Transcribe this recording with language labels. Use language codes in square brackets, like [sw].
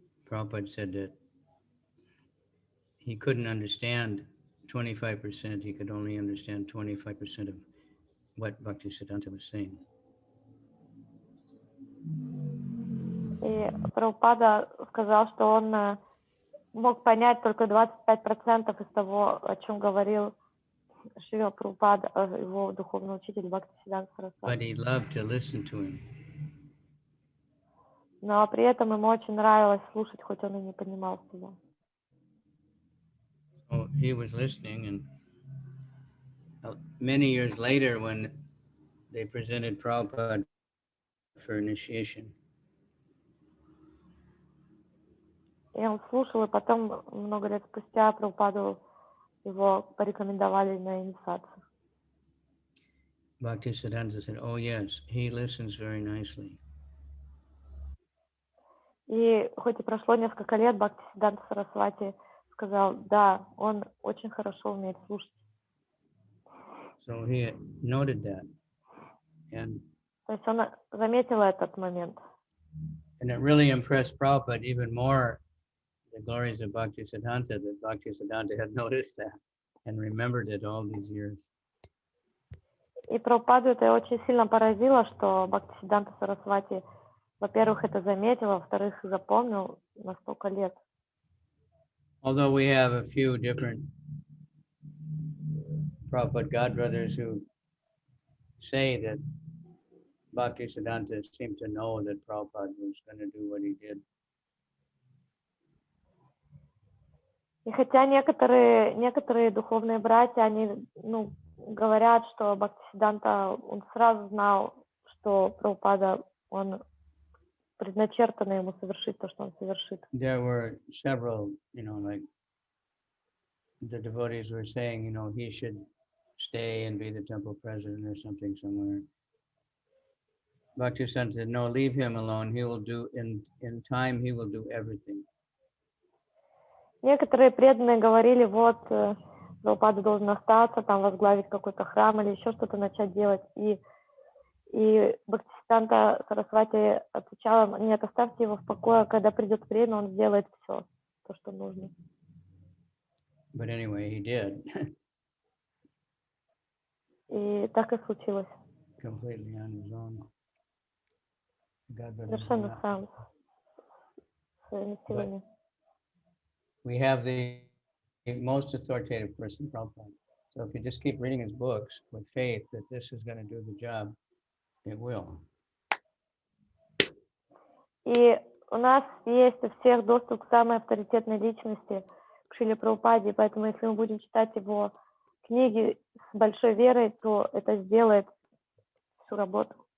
[en] Prabhupada said that he couldn't understand 25%, he could only understand 25% of what Bhaktisiddhanta was saying. [ru] И Прабхупада сказал, что он мог понять только 25% из того, о чем говорил Шрила Прабхупада, его духовный учитель Бхактисиддханта [en] But [ru] Сарасвати. [en] he loved to listen to him. [ru] Но при этом ему очень нравилось слушать, хоть он и не понимал всего. [en] So he was listening, and many years later, when they presented Prabhupada for initiation, [ru] И он слушал, и потом, много лет спустя, Прабхупаду его порекомендовали на инициацию. [en] Bhaktisiddhanta said, "Oh yes, he listens very nicely." [ru] И хоть и прошло несколько лет, Бхактисиддханта Сарасвати сказал, да, он очень хорошо умеет слушать. [en] So he noted that, and [ru] То есть он заметил этот момент. [en] it really impressed Prabhupada even more, the glories of Bhaktisiddhanta, that Bhaktisiddhanta had noticed that and remembered it all these years. [ru] И Прабхупаду это очень сильно поразило, что Бхактисиддханта Сарасвати, во-первых, это заметил, а во-вторых, запомнил на столько лет. [en] Although we have a few different Prabhupada godbrothers who say that Bhaktisiddhanta seemed to know that Prabhupada was going to do what he did. [ru] И хотя некоторые духовные братья, они говорят, что Бхактисиддханта, он сразу знал, что Прабхупада, он предначертано ему совершить то, что он совершит. [en] There were several, like the devotees were saying, he should stay and be the temple president or something somewhere. Bhaktisiddhanta said, no, leave him alone. He will do, in time, he will do everything. [ru] Некоторые преданные говорили, вот, Прабхупада должен остаться, там возглавить какой-то храм или еще что-то начать делать. И Бхактисиддханта Сарасвати отвечала, нет, оставьте его в покое, когда придет время, он сделает все, то, что нужно. [en] But anyway, he did. [ru] И так и случилось. [en] Completely on his own. [ru] Совершенно сам, своими силами. [en] We have the most authoritative person, Prabhupada. So if you just keep reading his books with faith that this is going to do the job, it will. [ru] И у нас есть у всех доступ к самой авторитетной личности, к Шриле Прабхупаде, поэтому если мы будем читать его книги с большой верой, то это сделает всю работу.